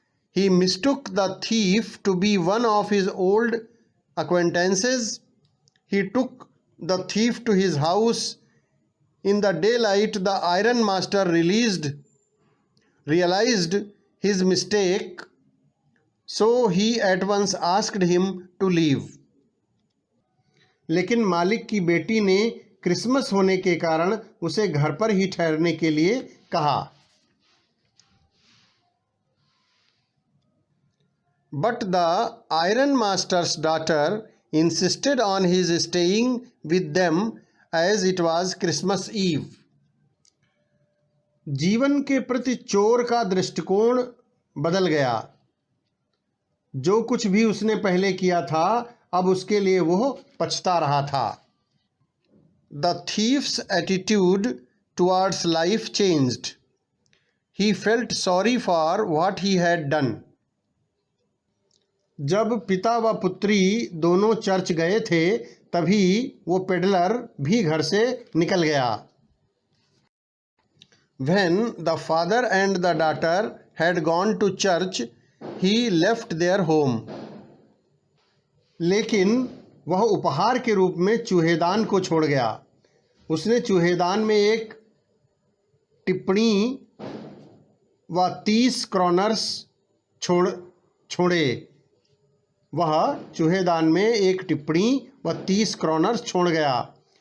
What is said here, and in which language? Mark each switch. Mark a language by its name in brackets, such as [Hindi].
[English] He mistook the thief to be one of his old acquaintances. He took the thief to his house. In the daylight, the iron master realized his mistake, so he at once asked him to leave. [Hindi] लेकिन मालिक की बेटी ने Christmas होने के कारण उसे घर पर ही ठहरने के लिए कहा। [English] But the iron master's daughter insisted on his staying with them as it was Christmas Eve. [Hindi] जीवन के प्रति चोर का दृष्टिकोण बदल गया। जो कुछ भी उसने पहले किया था अब उसके लिए वो पछता रहा था। [English] The thief's attitude towards life changed. He felt sorry for what he had done. [Hindi] जब पिता व पुत्री दोनों चर्च गए थे तभी वो पेडलर भी घर से निकल गया। [English] When the father and the daughter had gone to church, he left their home. [Hindi] लेकिन वह उपहार के रूप में चूहेदान को छोड़ गया। उसने चूहेदान में एक टिप्पणी व 30 क्रोनर्स छोड़े। वह चूहेदान में एक टिप्पणी व 30 क्रोनर्स छोड़ गया।